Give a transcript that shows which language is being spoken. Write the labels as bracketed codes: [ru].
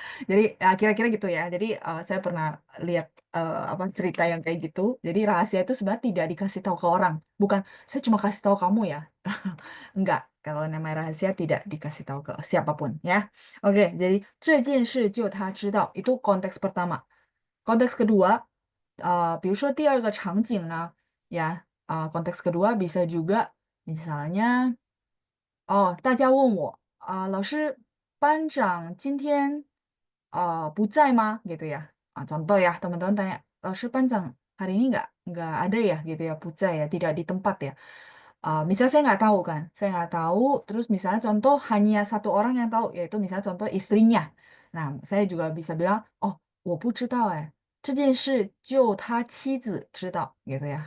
[id] Jadi kira-kira gitu ya. Jadi saya pernah lihat apa cerita yang kayak gitu. Jadi rahasia itu sebenarnya tidak dikasih tahu ke orang. Bukan, saya cuma kasih tahu kamu ya. Enggak, kalau namanya rahasia tidak dikasih tahu ke siapapun ya. Oke, jadi [zh] 这件事就他知道 [id] itu konteks pertama. Konteks kedua, [zh] 比如说第二个场景呢, [id] ya, konteks kedua bisa juga misalnya, oh, [zh] 大家问我，老师，班长今天不在吗? [id] Gitu ya. Contoh ya, teman-teman tanya, [zh] 老师班长 [id] hari ini nggak ada ya, gitu ya, [zh] 不在 [id] ya, tidak di tempat ya. Misalnya saya nggak tahu kan, saya nggak tahu. Terus misalnya contoh hanya satu orang yang tahu, yaitu misalnya contoh istrinya. Nah, saya juga bisa bilang, oh, [zh] 我不知道哎。这件事就他妻子知道 [id] gitu ya.